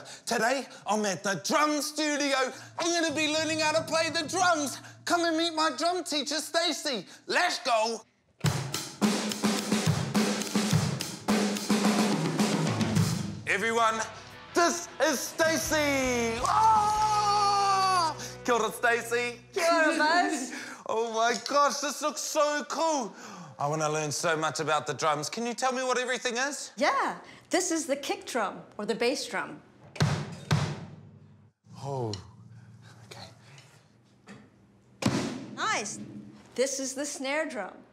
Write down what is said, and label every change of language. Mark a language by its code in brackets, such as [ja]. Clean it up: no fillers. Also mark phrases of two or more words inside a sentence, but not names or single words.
[en] Today, I'm at the drum studio. I'm going to be learning how to play the drums. Come and meet my drum teacher, Stacey. Let's go. Everyone, this is Stacey. [mi] Oh! Kia ora, Stacey. Kia ora, Buzz. [en] Oh my gosh, this looks so cool. I want to learn so much about the drums. Can you tell me what everything is? Yeah, this is the kick drum, or the bass drum. Oh, okay. Nice. This is the snare drum.